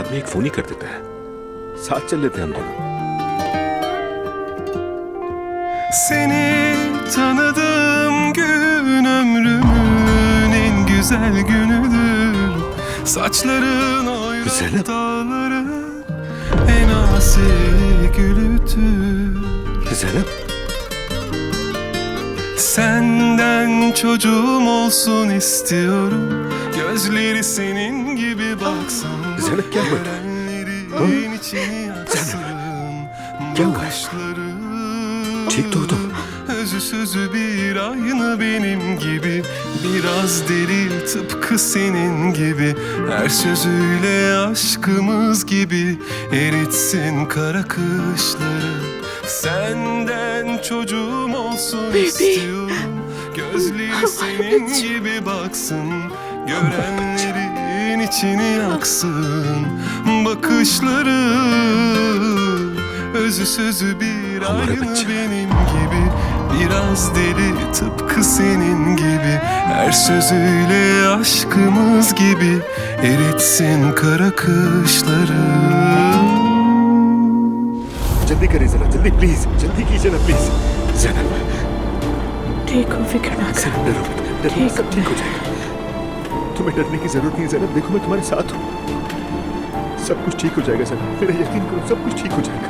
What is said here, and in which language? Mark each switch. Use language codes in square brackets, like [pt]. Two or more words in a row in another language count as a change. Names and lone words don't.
[hi] आदमी एक फोन ही कर देता है, साथ चल लेते हम दोनों। [tr] Seni tanıdığım gün ömrümün en güzel günüdür. Saçların oyruk dağları en asi gülüdür. Zeynep. Senden çocuğum olsun istiyorum. Gözleri senin gibi baksın. Zeynep gel bak. Görenlerin içini yaksın. Bakışları [hi] ठीक तो हो तुम? [tr] özü sözü bir aynı benim gibi. Biraz deli tıpkı senin gibi. Her sözüyle aşkımız gibi eritsin kara kışları. Senden çocuğum olsun istiyorum. Gözleri senin gibi baksın. Görenlerin içini yaksın. Bakışları özü sözü bir aynı benim gibi. Biraz deli tıpkı senin gibi. Her sözüyle aşkımız gibi eritsin kara kışları. [hi] जल्दी करें जरा, जल्दी प्लीज, जल्दी कीजिए ना प्लीज। ज़ैनब ठीक हो, फिक्र ना कर। डरो मत, डरो मत, सब ठीक हो जाएगा। तुम्हें डरने की जरूरत नहीं है ज़ैनब, देखो मैं तुम्हारे साथ हूँ। सब कुछ ठीक हो जाएगा ज़ैनब, मेरा यकीन करो, सब कुछ ठीक हो जाएगा।